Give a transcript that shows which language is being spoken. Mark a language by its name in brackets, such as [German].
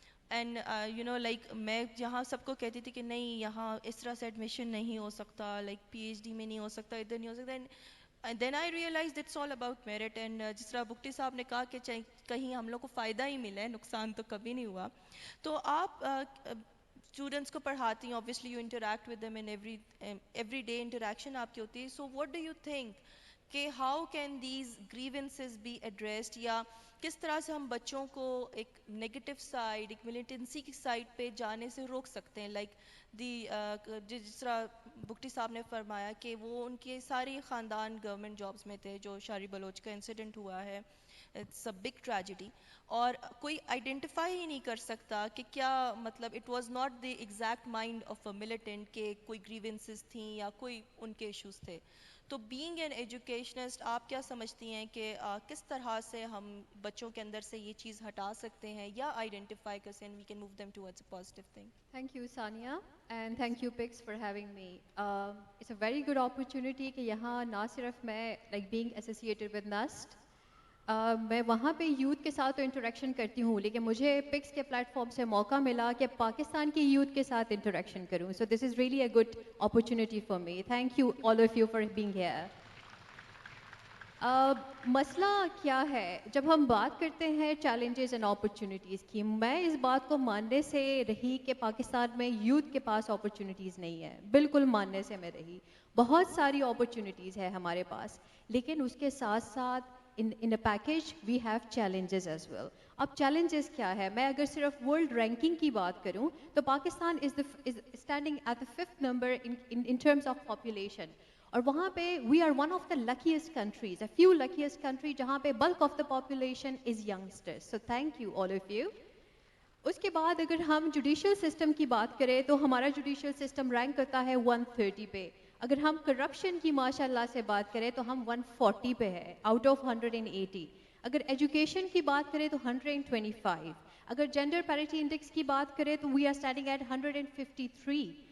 [Urdu] And you know like میں یہاں سب کو کہتی تھی کہ نہیں یہاں اس طرح سے ایڈمیشن نہیں ہو سکتا, لائک پی ایچ ڈی میں نہیں ہو سکتا, ادھر نہیں ہو سکتا. [English] And then I realize it's all about merit. [Urdu] And جس طرح بکٹی صاحب نے کہا کہ کہیں ہم لوگ کو فائدہ ہی ملا ہے, نقصان تو کبھی نہیں ہوا. تو آپ اسٹوڈنٹس کو پڑھاتی ہیں, [English] obviously you interact with them in every day interaction [Urdu] آپ کی ہوتی ہے. [English] So what do you think [Urdu] کہ [English] how can these grievances be addressed, [Urdu] یا کس طرح سے ہم بچوں کو ایک نیگیٹو سائڈ, ایک ملیٹنسی کی سائڈ پہ جانے سے روک سکتے ہیں؟ لائک جس طرح بگٹی صاحب نے فرمایا کہ وہ ان کے سارے خاندان گورنمنٹ جابس میں تھے, جو شاری بلوچ کا انسیڈنٹ ہوا ہے, [English] it's a big tragedy, [Urdu] اور کوئی آئیڈینٹیفائی ہی نہیں کر سکتا کہ کیا مطلب [English] it was not the exact mind of a militant [Urdu] کہ کوئی گریونسز تھیں یا کوئی ان کے ایشوز تھے. تو بینگ این ایجوکیشنسٹ آپ کیا سمجھتی ہیں کہ کس طرح سے ہم بچوں کے اندر سے یہ چیز ہٹا سکتے ہیں یا آئیڈینٹیفائی کر سکتے ہیں, [English] We can move them towards a positive thing? Thank you, Sania, and thank you, Pix, for having me. It's a very good opportunity [Urdu] کہ یہاں نہ صرف میں like being associated with NUST, میں وہاں پہ یوتھ کے ساتھ تو انٹریکشن کرتی ہوں, لیکن مجھے پکس کے پلیٹ فارم سے موقع ملا کہ پاکستان کی یوتھ کے ساتھ انٹریکشن کروں. [English] So this is really a good opportunity for me. Thank you all of you for being here. [Urdu] مسئلہ کیا ہے جب ہم بات کرتے ہیں چیلنجز اینڈ اپرچونیٹیز کی؟ میں اس بات کو ماننے سے رہی کہ پاکستان میں یوتھ کے پاس اپرچونیٹیز نہیں ہے, بالکل ماننے سے میں رہی. بہت ساری اپرچونیٹیز ہے ہمارے پاس, لیکن اس کے ساتھ ساتھ [English] in a package we have challenges as well. [Urdu] اب challenges کیا ہے؟ میں اگر صرف ورلڈ رینکنگ کی بات کروں تو Pakistan [English] is standing at the 5th number in terms of population, [Urdu] اور وہاں پہ [English] we are one of the luckiest countries, a few luckiest country [Urdu] جہاں پہ [English] bulk of the population is youngsters. So thank you all of you. [Urdu] اس کے بعد اگر ہم judicial system کی بات کریں تو ہمارا جوڈیشل سسٹم رینک کرتا ہے 130 پہ. اگر ہم کرپشن کی ماشاء اللہ سے بات کریں تو ہم 140 پہ ہے آؤٹ آف 180. اگر ایجوکیشن کی بات کریں تو 125. اگر جینڈر پیرٹی انڈیکس کی بات کریں تو [English] We are standing at 153.